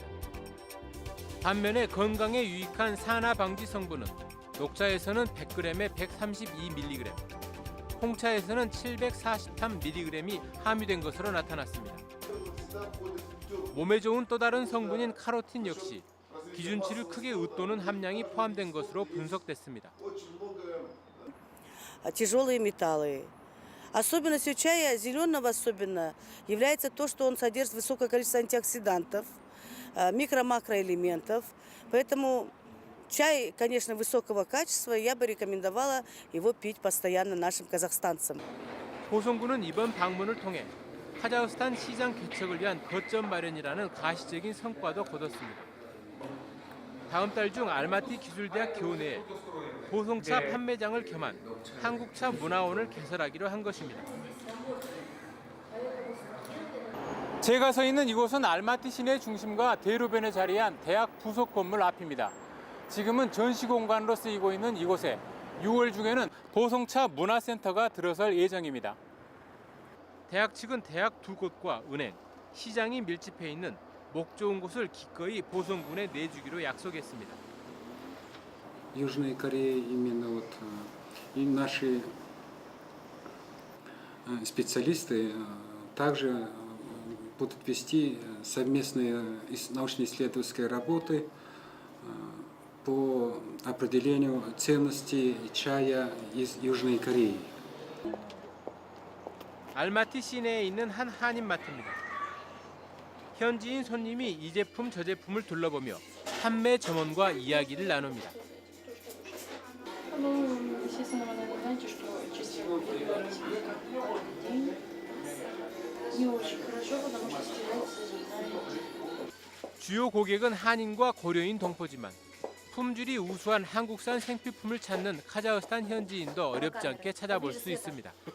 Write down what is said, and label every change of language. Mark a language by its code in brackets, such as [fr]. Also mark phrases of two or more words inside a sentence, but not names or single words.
[ko] 반면에 건강에 유익한 산화 방지 성분은 녹차에서는 100g에 132mg, 홍차에서는 743mg이 함유된 것으로 나타났습니다. 몸에 좋은 또 다른 성분인 카로틴 역시 기준치를 크게 웃도는 함량이 포함된 것으로 분석됐습니다. [ru] Тяжелые металлы. Особенностью чая, зеленого особенно, является то, что он содержит высокое количество антиоксидантов, микро-макроэлементов. Поэтому чай, конечно, высокого качества, я бы рекомендовала его пить постоянно нашим казахстанцам. [ko] 보성군은 이번 방문을 통해 카자흐스탄 시장 개척을 위한 거점 마련이라는 가시적인 성과도 거뒀습니다. 다음 달 중 알마티 기술대학 교내에 보송차 판매장을 겸한 한국차 문화원을 개설하기로 한 것입니다. 제가 서 있는 이곳은 알마티 시내 중심과 대로변에 자리한 대학 부속 건물 앞입니다. 지금은 전시 공간으로 쓰이고 있는 이곳에 6월 중에는 보송차 문화센터가 들어설 예정입니다. 대학 측은 대학 2곳과 은행, 시장이 밀집해 있는 목 좋은 곳을 기꺼이 보성군에 내주기로 약속했습니다. [ru] Южная Корея именно вот и наши специалисты также будут вести совместные научно-исследовательские работы по определению ценностей чая из Южной Кореи. [ko] 알마티 시내에 있는 한 한인마트입니다. 현지인 손님이 이 제품 저 제품을 둘러보며 판매 점원과 이야기를 나눕니다. 주요 고객은 한인과 고려인 동포지만 품질이 우수한 한국산 생필품을 찾는 카자흐스탄 현지인도 어렵지 않게 찾아볼 수 있습니다.